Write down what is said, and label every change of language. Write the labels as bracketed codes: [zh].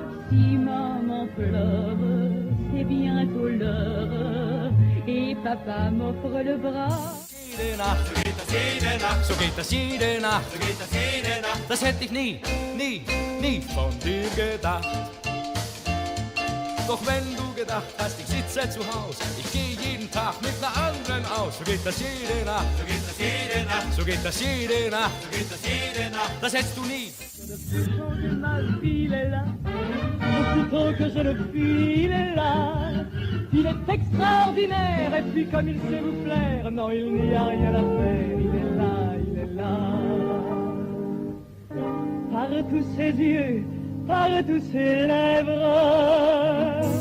[fr] Si maman pleure, c'est bientôt l'heure et papa m'offre le bras. [de] Jede Nacht, so geht das jede Nacht, das hätte ich nie von dir gedacht. Doch wenn du gedacht hast, ich sitze zu Haus, ich gehe jeden Tag mit einer anderen aus, so geht das jede Nacht, so geht das jede Nacht, so geht das jede Nacht, so geht das jede Nacht, das hättest du nie. [fr] Il est là, aussitôt que je le file, il est là. Il est extraordinaire et puis comme il sait vous plaire, non il n'y a rien à faire, il est là, il est là. Par tous ses yeux, par tous ses lèvres.